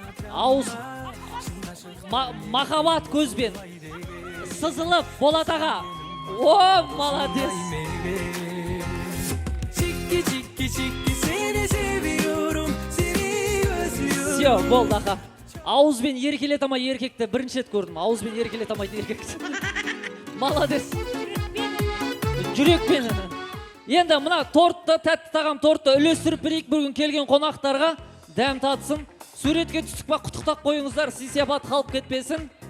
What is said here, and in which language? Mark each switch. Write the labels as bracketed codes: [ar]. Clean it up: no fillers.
[kk] Ауыз махаббат көзбен сызылып Болат аға. [ru] О, молодец. [tr] Çiki seni seviyorum, seni özlüyorum. [kk] Все, болды аға. ауызбен еркелете алмай еркекті бірінші рет көрдім. Ауызбен еркелете алмайды еркекті. Молодец. Жүрекпен. Енді мына тортты, тәтті тағам тортты үлестіріп берейік бүгін келген қонақтарға. Дәм татсын. Суретке түстік па, құттықтап қойыңыздар, сый-сияпат қалып кетпесін.